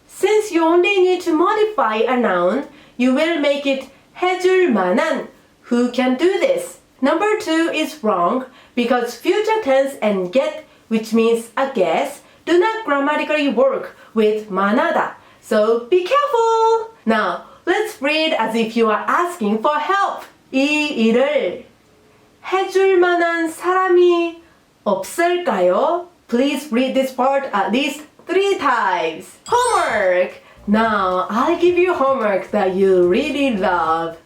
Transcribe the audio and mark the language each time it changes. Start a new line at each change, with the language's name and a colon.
English: Since you only need to modify a noun, you will make it 해줄 만한, who can do this. Number 2 is wrong because future tense and get, which means a guess, do not grammatically work with 만하다. So be careful! Now, let's read as if you are asking for help.
Korean: 이 일을 해줄 만한 사람이 없을까요?
English: Please read this part at least 3 times. Homework! Now, I'll give you homework that you really love.